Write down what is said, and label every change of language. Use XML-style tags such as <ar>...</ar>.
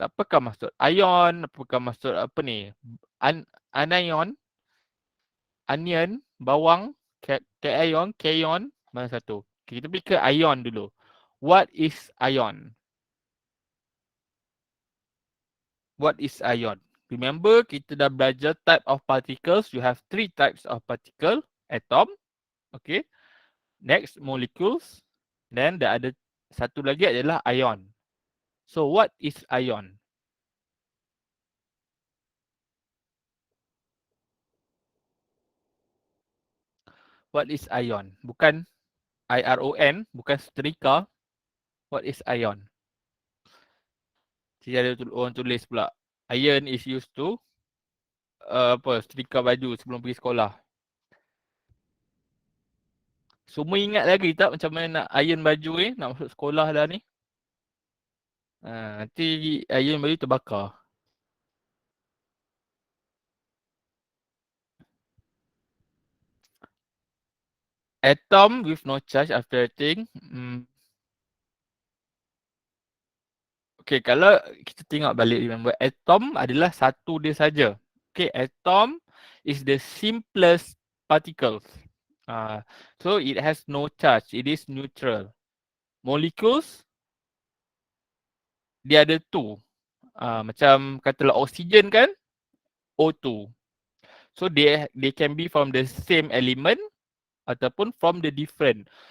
<ms>Apakah maksud ion? Apakah maksud apa ni? Anion? Onion? Bawang? Cation? Kayon? Mana satu? Okay, kita pergi ke ion dulu.</ms> <en>What is ion? What is ion? Remember,</en> <ms>kita dah belajar</ms> <en>type of particles. You have 3 types of particle. Atom. Okay. Next, molecules. Then the other</en> <ms>satu lagi adalah</ms> <en>ion. So what is ion? What is ion?</en> <ms>Bukan IRON, bukan setrika.</ms> <en>What is ion?</en> <ms>Jadi ada orang tulis pula.</ms> <en>Iron is used to</en> <ms>setrika baju sebelum pergi sekolah. Semua ingat lagi tak macam mana nak iron baju ni? Nak masuk sekolah dah ni. Nanti iron baju terbakar.</ms> <en>Atom with no charge after acting.</en> <ms>Okay, kalau kita tengok balik, remember, atom adalah satu dia saja.</ms> <en>Okay, atom is the simplest particles. So it has no charge, it is neutral. Molecules,</en> <ms>dia ada</ms> <en>two.</en> <ms>Macam katalah oxygen kan, O2.</ms> <en>So they can be from the same element</en> <ms>ataupun</ms> <en>from the different.</en>